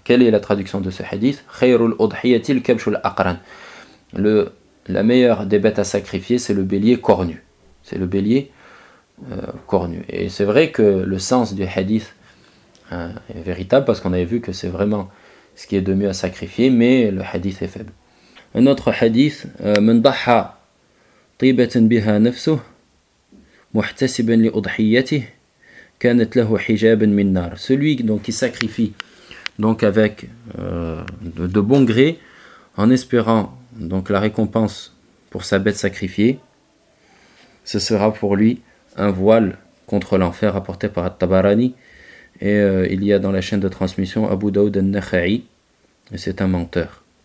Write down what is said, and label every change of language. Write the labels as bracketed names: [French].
[French] Quelle est la traduction de ce hadith ?« [Arabic] Khayrul udhiyati al-kabshul aqran [French] » La meilleure des bêtes à sacrifier, c'est le bélier cornu. C'est le bélier cornu. Et c'est vrai que le sens du hadith est véritable parce qu'on avait vu que c'est vraiment ce qui est de mieux à sacrifier, mais le hadith est faible. Un autre hadith, من ضحى [Arabic] طيبة بها نفسه محتسبا لأضحيته كانت له حجابا من نار. [French] Celui donc qui sacrifie donc avec de bon gré en espérant donc la récompense pour sa bête sacrifiée, ce sera pour lui un voile contre l'enfer apporté par At-Tabarani. Et il y a dans la chaîne de transmission Abu Daoud al-Nakhai, et c'est un menteur.